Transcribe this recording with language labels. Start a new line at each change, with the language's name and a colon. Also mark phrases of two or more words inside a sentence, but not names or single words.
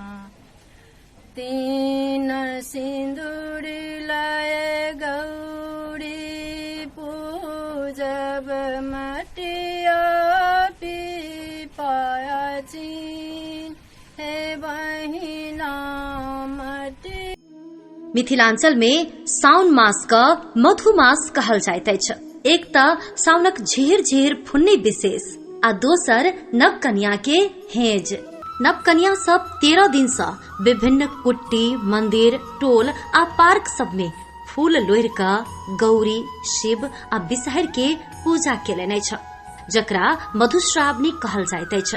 Maithili: तीन सिंदूर लाए गौरी पूजब, मटिया पीपाया चीन हे बहिना मटी। मिथिलांचल में साउन मास का मधुमास कहल जाइत अछि। एक त साउनक झीर झीर फुन्नी विशेष आ दोसर नव कन्या के हेज। नव कन्या सब 13 दिन से विभिन्न कुट्टी, मंदिर, टोल आ पार्क सब में फूल लोढ़ क गौरी, शिव आ विषहर के पूजा केलनि अछि, जकरा मधुश्रावणी कहल जाइत अछि।